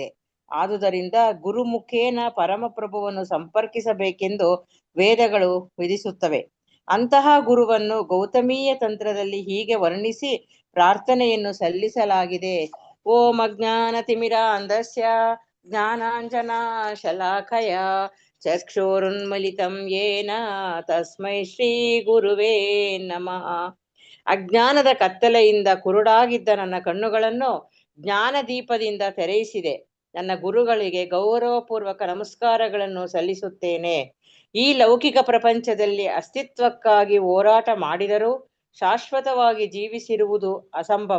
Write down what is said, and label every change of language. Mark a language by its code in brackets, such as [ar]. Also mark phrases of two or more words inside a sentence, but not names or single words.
[kn] ಆದುದರಿಂದ ಗುರುಮುಖೇನ ಪರಮಪ್ರಭುವನ್ನು ಸಂಪರ್ಕಿಸಬೇಕೆಂದು ವೇದಗಳು ವಿಧಿಸುತ್ತವೆ. ಅಂತಹ ಗುರುವನ್ನು ಗೌತಮೀಯ ತಂತ್ರದಲ್ಲಿ ಹೀಗೆ ವರ್ಣಿಸಿ ಪ್ರಾರ್ಥನೆಯನ್ನು ಸಲ್ಲಿಸಲಾಗಿದೆ. [sa] ಓಂ ಅಜ್ಞಾನ ತಿಮಿರಾಂಧಸ್ಯ ಜ್ಞಾನಾಂಜನ ಶಲಾಕಯ ಚಕ್ಷುರುನ್ಮಿಲಿತಂ ಯೇನ ತಸ್ಮೈ ಶ್ರೀ ಗುರುವೇ ನಮಃ. [kn] ಅಜ್ಞಾನದ ಕತ್ತಲೆಯಿಂದ ಕುರುಡಾಗಿದ್ದ ನನ್ನ ಕಣ್ಣುಗಳನ್ನು ಜ್ಞಾನ ದೀಪದಿಂದ ತೆರೆಯಿಸಿದೆ. ನನ್ನ ಗುರುಗಳಿಗೆ ಗೌರವಪೂರ್ವಕ ನಮಸ್ಕಾರಗಳನ್ನು ಸಲ್ಲಿಸುತ್ತೇನೆ. ಈ ಲೌಕಿಕ ಪ್ರಪಂಚದಲ್ಲಿ ಅಸ್ತಿತ್ವಕ್ಕಾಗಿ ಹೋರಾಟ ಮಾಡಿದರೂ ಶಾಶ್ವತವಾಗಿ ಜೀವಿಸಿರುವುದು ಅಸಂಭವ.